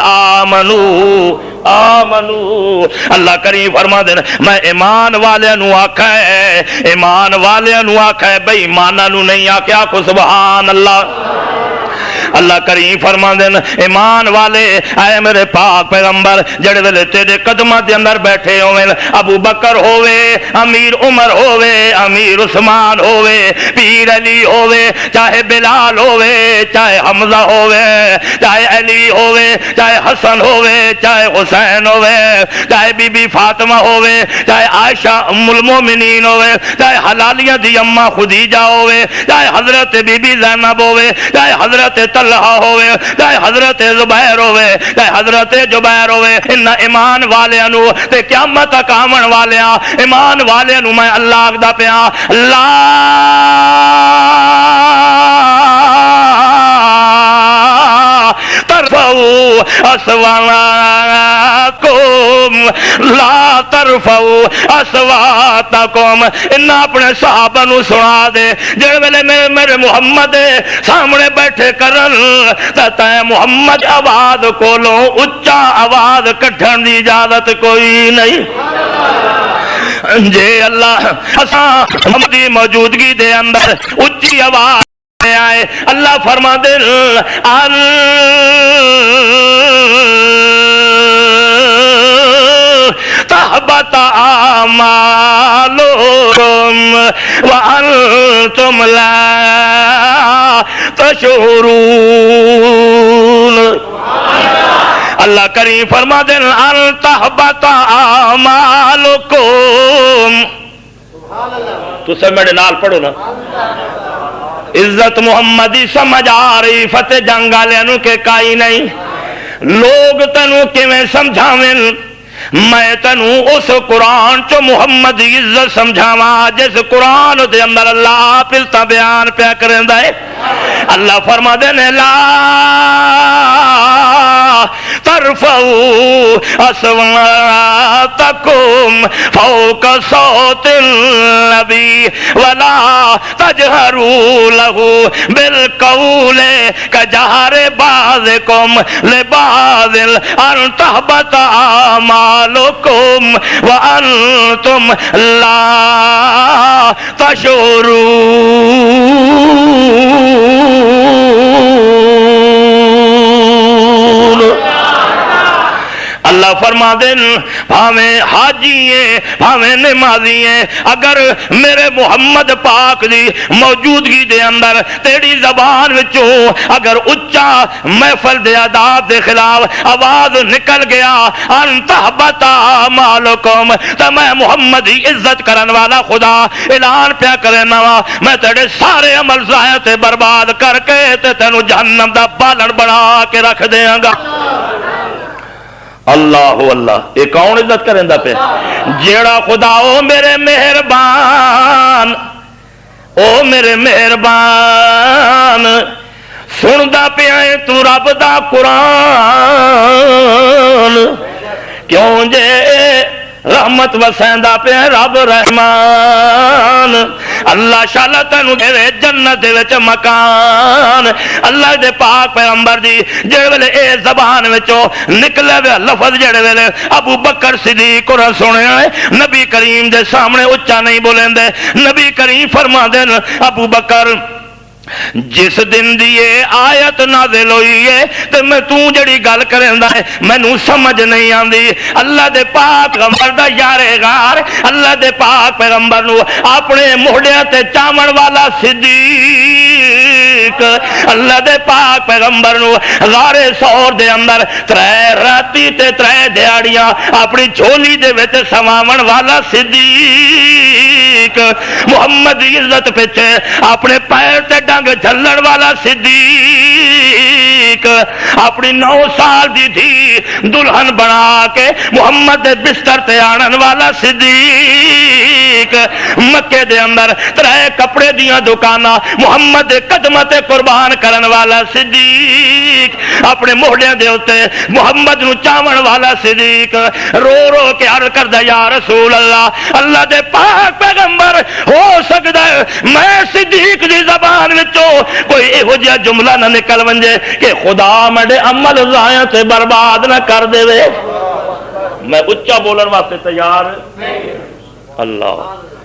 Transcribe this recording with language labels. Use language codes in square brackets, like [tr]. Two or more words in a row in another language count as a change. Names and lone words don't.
[ar] آمنو آمنو [pa] اللہ کریم فرما دینا میں ایمان والے نو آکھا ہے ایمان والے نو آکھا ہے بھئی ایمانہ نو نہیں آکھا کو [ar] سبحان اللہ [pa] اللہ کریم فرماندے نے ایمان والے اے میرے پاک پیغمبر جڑے ویلے تیرے قدماں دے اندر بیٹھے ہوئے ابو بکر ہوئے امیر عمر ہوئے امیر عثمان ہوئے پیر علی ہوئے چاہے بلال ہوئے چاہے حمزہ ہوئے چاہے علی ہوئے چاہے حسن ہوئے چاہے حسین ہوئے چاہے بی بی فاطمہ ہوئے چاہے عائشہ ام المومنین ہوئے چاہے حلالیہ دی اماں خدیجہ ہوئے چاہے حضرت بی بی زینب ہوئے چاہے حضرت طلحہ ہوئے چاہے حضرت زبیر ہوئے چاہے حضرت جبیر ہوئے ان ایمان والیاں نو تے قیامت تک آون والیاں ایمان والیاں نو میں اللہ آکھدا پیا اللہ [ar] ترفعوا اصواتکم لا ترفعوا اصواتکم [pa] ان اپنے صحابہ نو سنا دے جڑے ویلے میرے محمد سامنے بیٹھے کرن تے محمد آواز کولوں اچا آواز کڈھن دی اجازت کوئی نہیں جے اللہ اساں ہماری موجودگی دے اندر اچھی آواز آئے اللہ فرما دے [ar] تحبط اعمالکم وانتم لا تشعرون [pa] اللہ کریم فرما دے [ar] ان تحبط [pa] اعمالکم تو سب میرے نال پڑھو نا عزت محمدی سمجھ آ رہی فتح جنگ والوں کے کائی نہیں لوگ تینوں کیویں سمجھاویں میں تینوں اس قرآن چو محمد عزت سمجھاواں جس قرآن دے اندر اللہ آپ التا بیان پیا کریندا ہے اللہ فرما دے نے لا [ar] ترفعوا اصواتکم فوق صوت النبی ولا تجہروا له بالقول کجہر بعضکم لبعض ان تحبط اعمالکم وانتم لا تشعرون [pa] اللہ فرما دین بھاویں حاجی ہیں بھاویں نمازی ہیں اگر میرے محمد پاک دی موجودگی دے اندر تیری زبان وچوں اگر اچا محفل دے آداب دے خلاف آواز نکل گیا [ar] ان تحبط اعمالکم [pa] تو میں محمد دی عزت کرن والا خدا اعلان پیا کرنا وا میں تیرے سارے عمل ضائع تے برباد کر کے تے تینوں جہنم دا بالن بنا کے رکھ دیاں گا اللہ اللہ یہ کون عزت کریں دا پہ جیڑا خدا او میرے مہربان او میرے مہربان سن دا پہ آئے تو رب دا قرآن کیوں جے رحمت وسیندا پہ رب رحمان اللہ شالا تینوں دے جنت دے وچ مکان اللہ دے پاک پیغمبر دی جڑے ویلے اے زبان وچوں نکلے وے لفظ جڑے ویلے ابو بکر صدیق کو سنیا ہے نبی کریم دے سامنے اچا نہیں بولیندے نبی کریم فرماندے ابو بکر جس دن دی آیت نازل ہوئی ہے تے میں تو جڑی گل کریندا ہے مینوں سمجھ نہیں آندی اللہ دے پاک پیغمبر دا یارے غار اللہ دے پاک پیغمبر نو اپنے موڑیاں تے چاون والا صدیق اللہ دے پاک پیغمبر نو غار سور دے اندر 3 راتی تے 3 دیہاڑیاں اپنی جھولی دے وچ سماون والا صدیق محمد دی عزت پیچھے اپنے پیر تے ڈنگ جھلن والا صدیق اپنی 9 سال دی تھی دلہن بنا کے محمد دے بستر تے آنن والا صدیق مکے دے اندر 3 کپڑے دیاں دکاناں محمد دے قدمہ تے قربان کرن والا صدیق اپنے موڑیاں دے ہوتے محمد نو چاون والا صدیق رو رو کے عرض کردا [ar] یا رسول اللہ [pa] اللہ دے پاک پیغمبر ہو سکدا ہے میں صدیق دی زبان وچوں کوئی ایہو جہا جملہ نہ نکل ونجے کہ خدا میرے عمل ضائع تے برباد نہ کر دے میں اچا بولن واسطے تیار اللہ